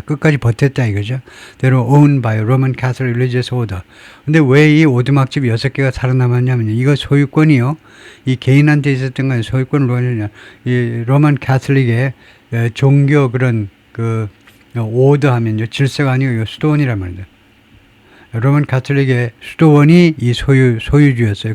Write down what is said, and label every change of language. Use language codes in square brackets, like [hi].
[ko] 끝까지 버텼다 이거죠. [en] They were owned by Roman Catholic Religious Order. [ko] 근데 왜 이 오두막집 6개가 살아남았냐면요. 이거 소유권이요. 이 개인한테 있었던 건 소유권을 누가냐. 이 로만 카톨릭의 종교 그런 그 오더 하면요. 질서가 아니고 수도원이란 말이죠. 로만 카톨릭의 수도원이 이 소유주였어요.